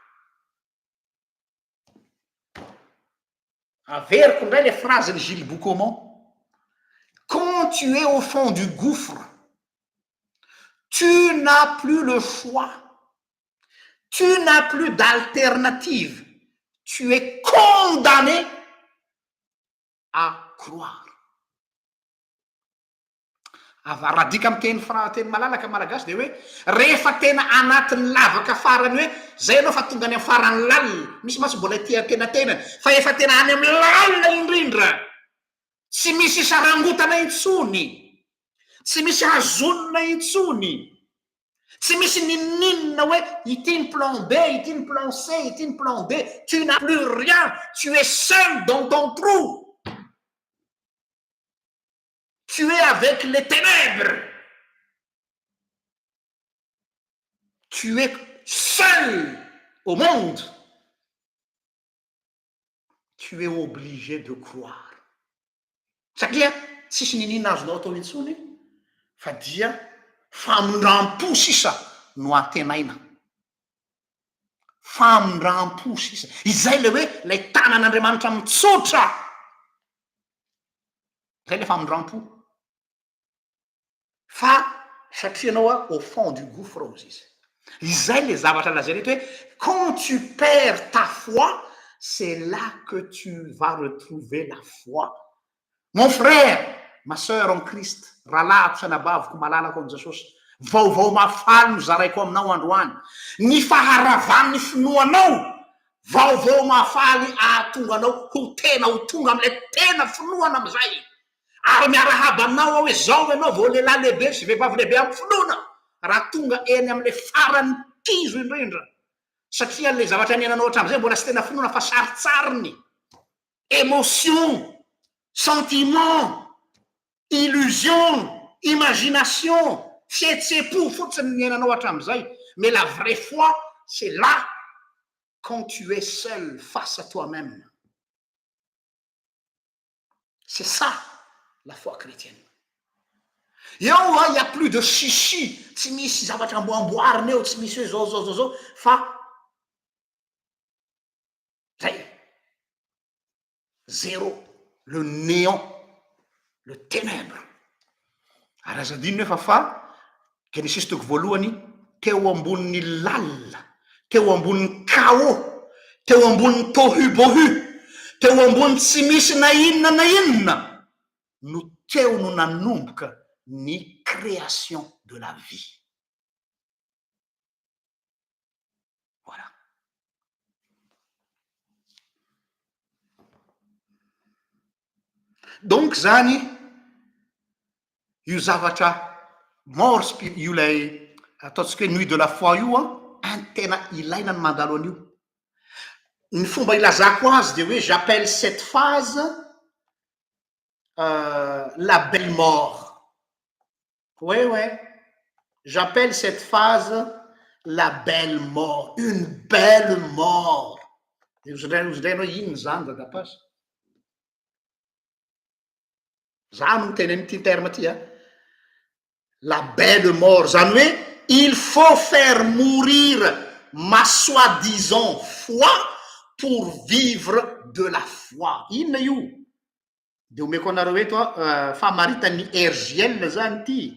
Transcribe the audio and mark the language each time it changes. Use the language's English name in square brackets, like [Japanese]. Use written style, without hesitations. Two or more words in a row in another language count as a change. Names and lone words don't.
[Malagasy] Averiko indray [French] le phrase de Gilles Boucaumont. Quand tu es au fond du gouffre, tu n'as plus le choix. Tu n'as plus d'alternative. Tu es condamné à croire. [Malagasy] Avaradika amy teny malalaka malagasy de hoe rehefa tena anatin'ny lavaka farany hoe zay anao fa tonga any amy farany lalina misy maso mbola tia tena fa efa tena any amy lalina indrindra tsy misy sarangotana intsony tsy misy hazonona intsony tsy misy ninninna hoe ity ny plan B ity ny plan C ity ny plan D [French] tu n'as plus rien tu es seul dans ton trou. Tu es avec les ténèbres. Tu es seul au monde. Tu es obligé de croire. [Malagasy] Satria tsisy ninina azonao atao intsony fa dia famondram-po sisa no antenaina. Famondram-po sisa. Izay le hoe lay tanan'Andriamanitra mitsotra. Zay le famondram-po. Fa satria anao [French] au fond du gouffre [Malagasy] ozy izy. Izay le zavatra lazainy hoe [French] quand tu perds ta foi, c'est là que tu vas retrouver la foi. Mon frère, ma sœur en Christ, [Malagasy] rahalahy sanabaviko malalako am Jesosy, vaovao mafaly no zaraiko aminao androany. Ny faharavan'ny finoanao, vaovao mafaly ahatonga anao ho tena ho tonga am'le tena finoana am'izay. Ary miarahaba aminao hoe zao ianao vao lehilahy lehibe sy vehivavy lehibe amin'ny finoana raha tonga eny am'le farany kizo indrindra satria le zavatra niainanao hatram'izay mbola sy tena finoana fa saritsariny [French] émotion sentiment illusion imagination [Malagasy] fihetsepo fotsiny niainanao hatram'izay [French] mais la vraie foi c'est là quand tu es seul face à toi-même. C'est ça la foi chrétienne. Eo il y a plus de chichi, [Malagasy] tsy misy zavatra amboamboarina eo, tsy misy hoe zao fa zay [French] zéro, le néant, le ténèbre. [Malagasy] Ary azadinina efa fa Genesis toko voalohany teo ambonin'ny lalina, teo ambonin'ny chaos, teo ambonin'ny tohu-bohu, teo ambony tsy misy na inona no teo no nanomboka ny [French] création de la vie. Voilà. [Malagasy] Donc zany io zavatra mort io lay ataontsika hoe [French] nuit de la foi [Malagasy] io tena ilaina ny mandalo an'io. Ny fomba ilazako azy de hoe [French] j'appelle cette phase la belle mort. Ouais. J'appelle cette phase la belle mort. Une belle mort. [Malagasy] Ozidrainao ino zany dadapaso? Za no teny an'ity terme ty [French] la belle mort. [Malagasy] Zany hoe [French] il faut faire mourir ma soi-disant foi pour vivre de la foi. [Malagasy] Inona io? De omeko anareo eto famaritan'ny RGL zany ty.